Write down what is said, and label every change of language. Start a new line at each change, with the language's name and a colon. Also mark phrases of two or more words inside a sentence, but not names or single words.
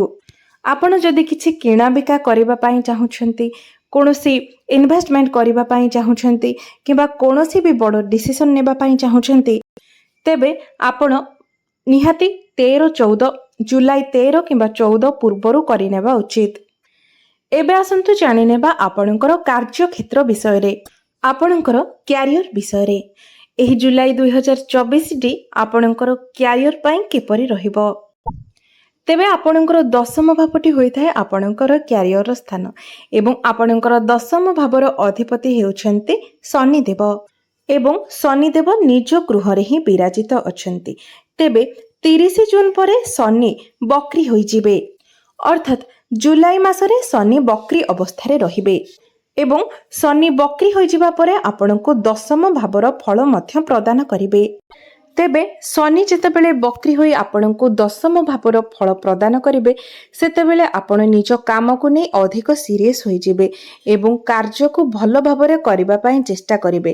Odia: ଆପଣ ଯଦି କିଛି କିଣାବିକା କରିବା ପାଇଁ ଚାହୁଁଛନ୍ତି, କୌଣସି ଇନଭେଷ୍ଟମେଣ୍ଟ କରିବା ପାଇଁ ଚାହୁଁଛନ୍ତି କିମ୍ବା କୌଣସି ବି ବଡ଼ ଡିସିସନ୍ ନେବା ପାଇଁ ଚାହୁଁଛନ୍ତି, ତେବେ ଆପଣ ନିହାତି ଜୁଲାଇ 13 କିମ୍ବା 14 ପୂର୍ବରୁ କରିନେବା ଉଚିତ। ଏବେ ଆସନ୍ତୁ ଜାଣି ନେବା ଆପଣଙ୍କର କାର୍ଯ୍ୟକ୍ଷେତ୍ର ବିଷୟରେ ଆପଣଙ୍କର କ୍ୟାରିୟର ବିଷୟରେ ଏହି ଜୁଲାଇ 2024 ଟି ଆପଣଙ୍କର କ୍ୟାରିୟର ପାଇଁ କିପରି ରହିବ। ତେବେ ଆପଣଙ୍କର ଦଶମ ଭାବଟି ହୋଇଥାଏ ଆପଣଙ୍କର କ୍ୟାରିୟର ସ୍ଥାନ ଏବଂ ଆପଣଙ୍କର ଦଶମ ଭାବର ଅଧିପତି ହେଉଛନ୍ତି ଶନିଦେବ ଏବଂ ଶନିଦେବ ନିଜ ଗୃହରେ ହିଁ ବିରାଜିତ ଅଛନ୍ତି। ତେବେ 30 ଜୁନ ପରେ ଶନି ବକ୍ରୀ ହୋଇଯିବେ ଅର୍ଥାତ୍ ଜୁଲାଇ ମାସରେ ଶନି ବକ୍ରୀ ଅବସ୍ଥାରେ ରହିବେ ଏବଂ ଶନି ବକ୍ରୀ ହୋଇଯିବା ପରେ ଆପଣଙ୍କୁ ଦଶମ ଭାବର ଫଳ ମଧ୍ୟ ପ୍ରଦାନ କରିବେ। ତେବେ ଶନି ଯେତେବେଳେ ବକ୍ରୀ ହୋଇ ଆପଣଙ୍କୁ ଦଶମ ଭାବର ଫଳ ପ୍ରଦାନ କରିବେ ସେତେବେଳେ ଆପଣ ନିଜ କାମକୁ ନେଇ ଅଧିକ ସିରିୟସ ହୋଇଯିବେ ଏବଂ କାର୍ଯ୍ୟକୁ ଭଲ ଭାବରେ କରିବା ପାଇଁ ଚେଷ୍ଟା କରିବେ।